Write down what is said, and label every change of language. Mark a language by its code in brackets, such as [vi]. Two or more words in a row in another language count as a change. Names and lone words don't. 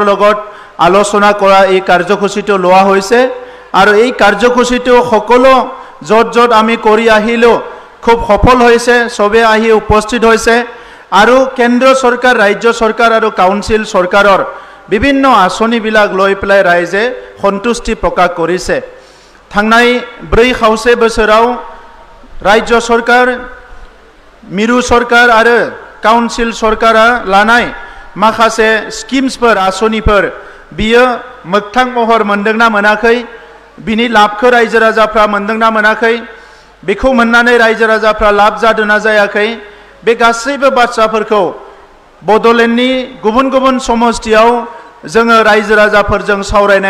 [as] লগত আলোচনা কৰা এই কাৰ্যসূচীটো লোৱা হৈছে আৰু এই কাৰ্যসূচীটো সকলো য'ত আমি কৰি আহিলোঁ খুব সফল হৈছে সবে আহি উপস্থিত হৈছে আৰু কেন্দ্ৰ চৰকাৰ ৰাজ্য চৰকাৰ আৰু কাউন্সিল চৰকাৰৰ বিভিন্ন আঁচনিবিলাক লৈ পেলাই ৰাইজে সন্তুষ্টি প্ৰকাশ কৰিছে [brx] थांनाय 4.5 बोसोराव [as] ৰাজ্য চৰকাৰ [brx] मिरु सरकार आरो काउन्सिल सरकारा लानाय माखासे स्किम्सफोर आसनिफोर बियो मोगथां महर मोनदोंना मोनाखै बिनि लाभखौ रायजो राजाफ्रा मोनदोंना मोनाखै बेखौ मोननानै रायजो राजाफ्रा लाभ जादोंना जायाखै बे गासैबो बाथ्राफोरखौ बड'लेण्डनि गुबुन गुबुन समष्टियाव जोङो रायजो राजाफोरजों सावरायनाय